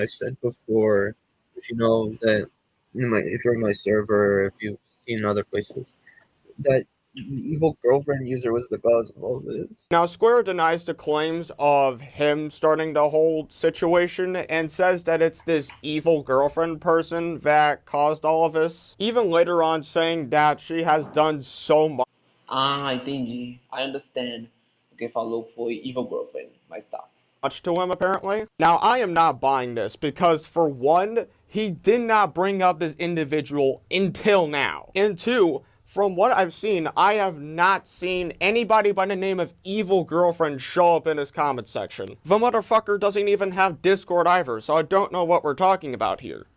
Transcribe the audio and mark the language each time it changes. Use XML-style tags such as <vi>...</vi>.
<en>I said before, if you know that, if you're in my server, if you've seen other places, that evil girlfriend user was the cause of all this. Now, Square denies the claims of him starting the whole situation and says that it's this evil girlfriend person that caused all of this. Even later on saying that she has done so much.</en> <pt>Ah, entendi.</pt> <en>I understand.</en> <pt>O que falou foi evil girlfriend, mas tá.</pt> <en>Much to him, apparently. Now, I am not buying this because, for one, he did not bring up this individual until now. And two, from what I've seen, I have not seen anybody by the name of Evil Girlfriend show up in his comment section. The motherfucker doesn't even have Discord either, so I don't know what we're talking about here.</en>